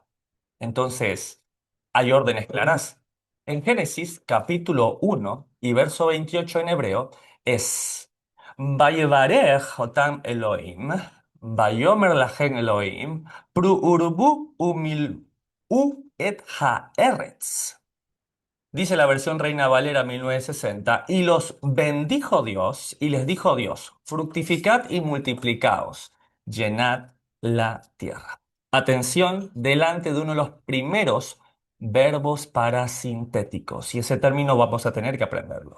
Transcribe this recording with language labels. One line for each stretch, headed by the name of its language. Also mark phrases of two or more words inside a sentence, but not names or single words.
Spanish: Entonces, hay órdenes claras. En Génesis capítulo 1 y verso 28 en hebreo es
Hebrew: ויברך אתם אלהים ויאמר להם אלהים, פרו ורבו ומלאו את הארץ. Dice la versión Reina Valera 1960, y los bendijo Dios, y les dijo Dios, fructificad y multiplicaos, llenad la tierra. Atención, delante de uno de los primeros verbos parasintéticos, y ese término vamos a tener que aprenderlo.